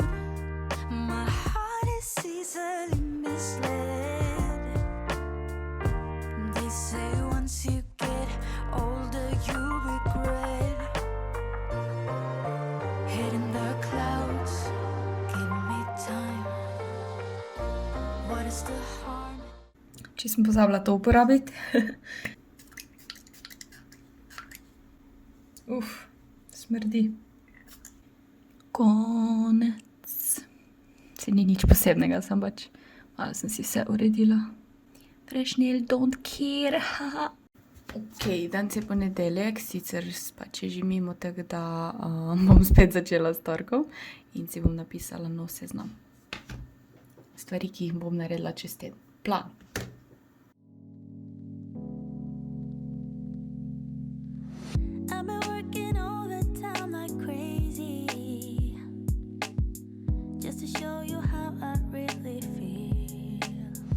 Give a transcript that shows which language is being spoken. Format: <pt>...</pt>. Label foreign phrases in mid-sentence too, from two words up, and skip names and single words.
<en>My heart is easily misled. They say once you get older you regret. Head in the clouds, give me time. What is the harm?</en> <sl>Če sem pozabila to uporabiti. Smrdi. Konec. Se ni nič posebnega, sem pač malo sem si vse uredila.</sl> <en>Frešnel, don't care, haha.</en> <sl>Ok, danes je ponedeljek, sicer pač je že mimo, tako da bom spet začela s torkom in si bom napisala nov seznam stvari, ki jih bom naredila čez teden. Plan.</sl> <en>I've been working overtime like crazy, just to show you how I really feel.</en>